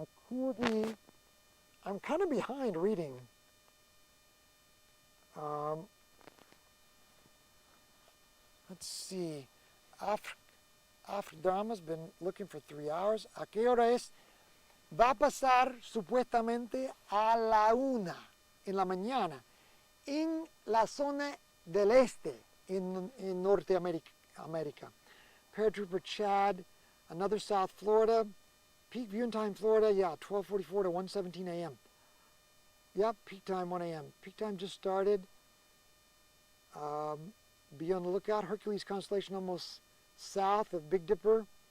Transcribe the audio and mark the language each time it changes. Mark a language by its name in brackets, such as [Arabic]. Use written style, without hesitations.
[English] Kurdi, I'm kind of behind reading. Let's see. Afterdrama's been looking for 3 hours. [Spanish] ¿A qué hora es? Va a pasar supuestamente a la 1 en la mañana en la zona del este in Norteamérica. [English] Paratrooper Chad, another South Florida. Peak viewing time Florida, yeah, 12:44 to 1:17 a.m. Yep, peak time 1 a.m. Peak time just started. Be on the lookout. Hercules constellation almost south of Big Dipper.